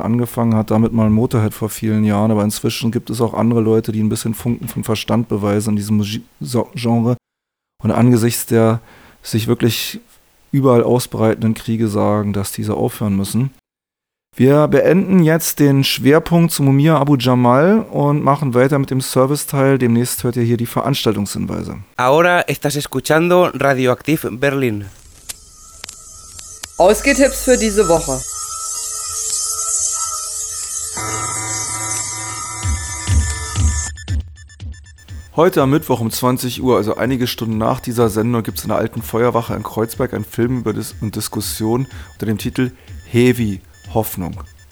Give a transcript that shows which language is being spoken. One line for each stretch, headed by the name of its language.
German: Angefangen hat damit mal Motorhead vor vielen Jahren, aber inzwischen gibt es auch andere Leute, die ein bisschen Funken von Verstand beweisen in diesem Genre. Und angesichts der sich wirklich überall ausbreitenden Kriege sagen, dass diese aufhören müssen. Wir beenden jetzt den Schwerpunkt zu Mumia Abu Jamal und machen weiter mit dem Service-Teil. Demnächst hört ihr hier die Veranstaltungshinweise.
Spanish: Ahora estás escuchando Radioaktiv Berlin.
German: Ausgehtipps für diese Woche. Heute am Mittwoch um 20 Uhr, also einige Stunden nach dieser Sendung, gibt es in der Alten Feuerwache in Kreuzberg einen Film über und Diskussion unter dem Titel Heavy Hoffnung.